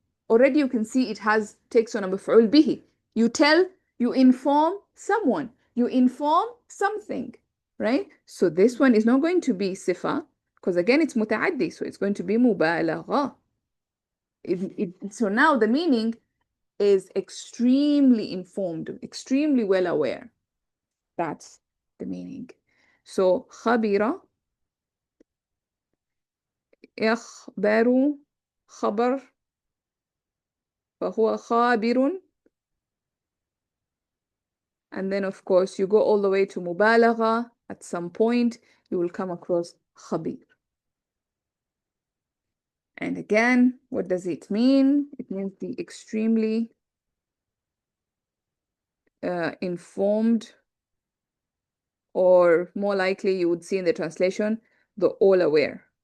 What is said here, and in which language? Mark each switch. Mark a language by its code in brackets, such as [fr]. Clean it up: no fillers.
[en] Already you can see it takes on a maf'ul bihi. You tell, you inform someone, you inform something, right? So this one is not going to be sifa, because again it's muta'addi, so it's going to be mubalagha. So now the meaning is extremely informed, extremely well aware. That's the meaning. [ar] So khabira, يخبر, خبر, فهو خابر. [en] And then, of course, you go all the way to mubalagha. At some point, you will come across khabir. And again, what does it mean? It means the extremely informed, or more likely you would see in the translation, the all aware.